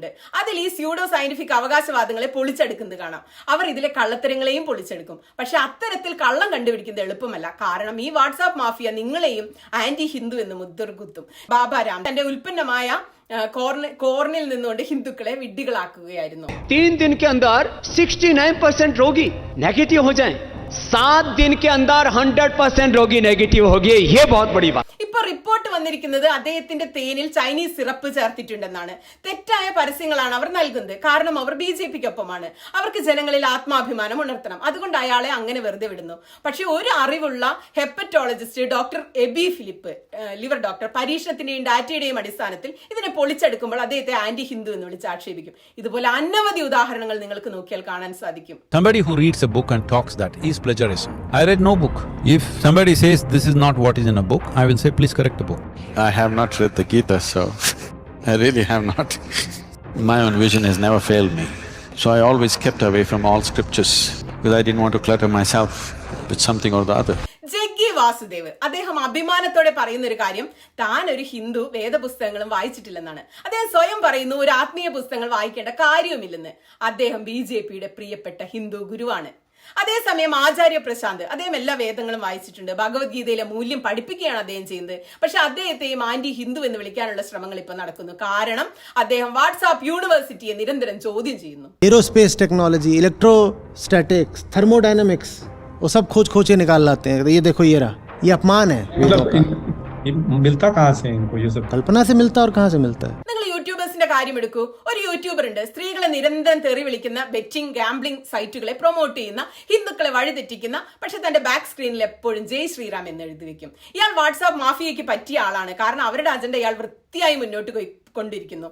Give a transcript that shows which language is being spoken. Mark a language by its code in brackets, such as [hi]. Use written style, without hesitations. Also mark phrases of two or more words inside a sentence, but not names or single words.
[ml] അതിൽ ഈ [en] pseudo scientific [ml] അവകാശവാദങ്ങളെ പൊളിച്ചെടുക്കുന്നത് കാണാം. അവർ ഇതിലെ കള്ളത്തരങ്ങളെയും പൊളിച്ചെടുക്കും. പക്ഷെ അത്തരത്തിൽ കള്ളം കണ്ടുപിടിക്കുന്നത് എളുപ്പമല്ല. കാരണം ഈ [en] WhatsApp mafia [ml] നിങ്ങളെയും [en] anti Hindu [ml] എന്ന് മുദ്രകുത്തും. ബാബാരാം തന്റെ ഉൽപ്പന്നമായ കോർണിൽ നിന്നുകൊണ്ട് ഹിന്ദുക്കളെ വിഡ്ഢികളാക്കുകയായിരുന്നു. [hi] 3 दिन के अंदर 69% रोगी नेगेटिव हो जाएं, 7 दिन के अंदर 100% रोगी नेगेटिव हो गए. ये बहुत बड़ी बात. [ml] ഇപ്പൊ റിപ്പോർട്ട് വന്നിരിക്കുന്നത് അദ്ദേഹത്തിന്റെ തേനിൽ ചൈനീസ് സിറപ്പ് ചേർത്തിട്ടുണ്ടെന്നാണ്. തെറ്റായ പരസ്യങ്ങളാണ് അവർ നൽകുന്നത്. കാരണം അവർ BJPക്കൊപ്പമാണ്. അവർക്ക് ജനങ്ങളിൽ ആത്മാഭിമാനം ഉണർത്തണം. അതുകൊണ്ട് അയാളെ അങ്ങനെ വെറുതെ വിടുന്നു. പക്ഷെ ഒരു അറിവുള്ള [en] hepatologist doctor [ml] എബി ഫിലിപ്പ്, [en] liver doctor, [ml] പരീക്ഷണത്തിന്റെയും ഡാറ്റയുടെയും അടിസ്ഥാനത്തിൽ ഇതിനെ പൊളിച്ചെടുക്കുമ്പോൾ അദ്ദേഹത്തെ [en] anti Hindu [ml] എന്ന് വിളിച്ച് ആക്ഷേപിക്കും. ഇതുപോലെ അനവധി ഉദാഹരണങ്ങൾ നിങ്ങൾക്ക് നോക്കിയാൽ കാണാൻ സാധിക്കും. [en] Somebody who reads a book and talks that is plagiarism. I read no book. If somebody says this is not what is in a book, I will say please correct the book. I have not read the Gita, so I really have not. My own vision has never failed me. So I always kept away from all scriptures because I didn't want to clutter myself with something or the other. [ml] ജഗ്ഗി വാസുദേവ് അദ്ദേഹം അഭിമാനത്തോടെ പറയുന്ന ഒരു കാര്യം, താൻ ഒരു ഹിന്ദു വേദപുസ്തകങ്ങളും വായിച്ചിട്ടില്ലെന്നാണ്. അദ്ദേഹം സ്വയം പറയുന്നു ഒരു ആത്മീയ പുസ്തകങ്ങൾ വായിക്കേണ്ട കാര്യവുമില്ലെന്ന്. അദ്ദേഹം BJPയുടെ പ്രിയപ്പെട്ട ഹിന്ദു ഗുരുവാണ്. അതേസമയം ആചാര്യ പ്രശാന്ത് അദ്ദേഹം എല്ലാ വേദങ്ങളും വായിച്ചിട്ടുണ്ട്. ഭഗവത്ഗീതയിലെ മൂല്യം പഠിപ്പിക്കുകയാണ് അദ്ദേഹം ചെയ്യുന്നത്. പക്ഷെ അദ്ദേഹത്തെയും [en] anti Hindu [ml] എന്ന് വിളിക്കാനുള്ള ശ്രമങ്ങൾ ഇപ്പൊ നടക്കുന്നു. കാരണം അദ്ദേഹം [en] WhatsApp universityയെ [ml] നിരന്തരം ചോദ്യം ചെയ്യുന്നു. [en] aerospace technology, [hi] इलेक्ट्रोस्टैटिक्स, थर्मोडायनामिक्स वो सब खोज के निकाल लाते हैं. ये देखो ये रहा, ये अपमान है. मिलता कहाँ से इनको ये सब? कल्पना से मिलता और कहाँ से मिलता है? [ml] നിങ്ങൾ യൂട്യൂബേഴ്സിന്റെ കാര്യം എടുക്കൂ. ഒരു യൂട്യൂബർ ഉണ്ട്, സ്ത്രീകളെ നിരന്തരം തെറി വിളിക്കുന്ന [en] betting gambling sitesളെ promote [ml] ചെയ്യുന്ന, ഹിന്ദുക്കളെ വഴിതെറ്റിക്കുന്ന, പക്ഷെ തന്റെ [en] back screenിൽ [ml] എപ്പോഴും [hi] जय श्रीराम [ml] എന്ന് എഴുതി വെക്കും. ഇയാൾ [en] WhatsApp mafiaയ്ക്ക് [ml] പറ്റിയ ആളാണ്. കാരണം അവരുടെ അജണ്ട ഇയാൾ വൃത്തിയായി മുന്നോട്ട് കൊണ്ടിരിക്കുന്നു.